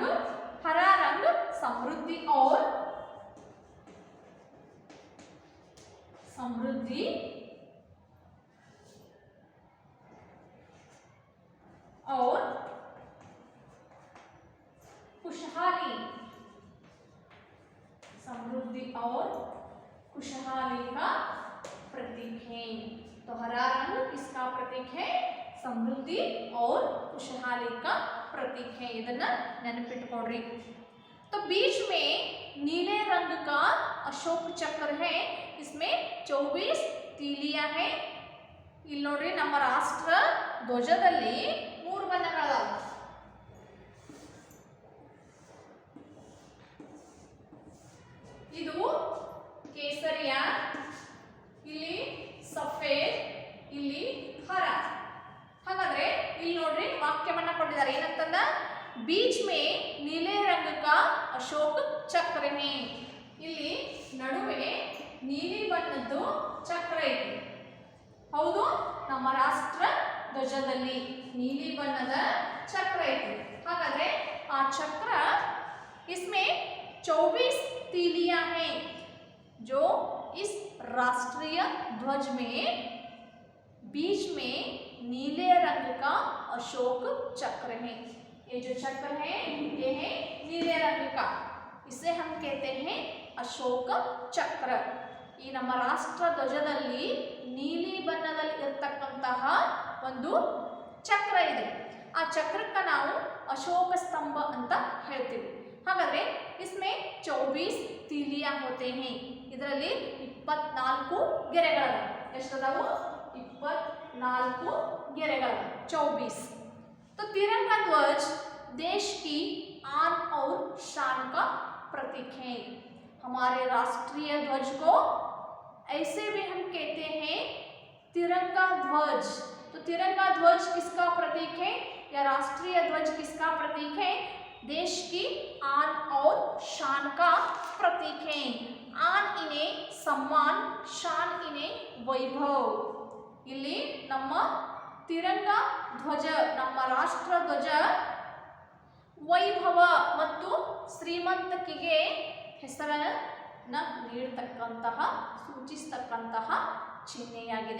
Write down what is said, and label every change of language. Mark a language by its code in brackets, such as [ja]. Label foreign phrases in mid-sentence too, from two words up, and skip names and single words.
[hi] हरा रंग समृद्धि और खुशहाली, समृद्धि और खुशहाली का प्रतीक है. तो हरा रंग किसका प्रतीक है, समृद्धि और खुशहाली का प्रतीक है. [kn] ಇದನ್ನ ನೆನಪಿಟ್ಟುಕೊಳ್ಳ್ರಿ. [hi] तो बीच में नीले रंग का अशोक चक्र है. इसमें 24 तीलियां हैं. [kn] ಇಲ್ಲಿ ನೋಡ್ರಿ, ನಮ್ಮ ರಾಷ್ಟ್ರ ಧ್ವಜದಲ್ಲಿ 3 ಬಣ್ಣಗಳದಾವ. ಇದು ಕೇಸರಿಯ, ಇಲ್ಲಿ ಸಫೇದ್, ಇಲ್ಲಿ ಹರ. ಹಾಗಾದ್ರೆ ಇಲ್ಲಿ ನೋಡ್ರಿ ವಾಕ್ಯವನ್ನ ಕೊಟ್ಟಿದ್ದಾರೆ ಏನಂತಂದ, [hi] बीच में नीले रंग का अशोक चक्र है. [kn] ಇಲ್ಲಿ ನಡುವೆ ನೀಲಿ ಬಣ್ಣದ್ದು ಚಕ್ರ ಇದೆ. ಹೌದು, ನಮ್ಮ ರಾಷ್ಟ್ರ ಧ್ವಜದಲ್ಲಿ ನೀಲಿ ಬಣ್ಣದ ಚಕ್ರ ಇದೆ. ಹಾಗಾದ್ರೆ ಆ ಚಕ್ರ [hi] इसमें 24 तीलियां हैं जो इस राष्ट्रीय ध्वज में बीच में नीले रंग का अशोक चक्र है. ये जो चक्र है ये है नीले रंग का, इसे हम कहते हैं अशोक चक्र। [kn] ಈ ನಮ್ಮ ರಾಷ್ಟ್ರ ಧ್ವಜದಲ್ಲಿ ನೀಲಿ ಬಣ್ಣದಲ್ಲಿ ಇರತಕ್ಕಂತಹ ಒಂದು ಚಕ್ರ ಇದೆ, ಆ ಚಕ್ರಕ್ಕೆ ನಾವು ಅಶೋಕ ಸ್ತಂಭ ಅಂತ ಹೇಳ್ತೀವಿ। [hi] ಹಾಗಾದ್ರೆ इसमें 24 तीलियां होते हैं, [kn] ಇದರಲ್ಲಿ 24 ಗೆರೆಗಳಿವೆ। ಎಷ್ಟದಾವು? 24 ಗೆರೆಗಳಿವೆ, 24। [hi] तो तिरंगा ध्वज देश की आन और शान का प्रतीक है। हमारे राष्ट्रीय ध्वज को ऐसे भी हम कहते हैं तिरंगा ध्वज। तो तिरंगा ध्वज किसका प्रतीक है या राष्ट्रीय ध्वज किसका प्रतीक है? देश की आन और शान का प्रतीक है। आन इन्हें सम्मान, शान इन्हें वैभव। [kn] ಇಲ್ಲಿ ನಮ್ಮ ತಿರಂಗ ಧ್ವಜ, ನಮ್ಮ ರಾಷ್ಟ್ರ ಧ್ವಜ ವೈಭವ ಮತ್ತು ಶ್ರೀಮಂತಿಕೆಗೆ ಹೆಸರನ್ನು ನೀಡತಕ್ಕಂತಹ, ಸೂಚಿಸತಕ್ಕಂತಹ ಚಿಹ್ನೆಯಾಗಿದೆ।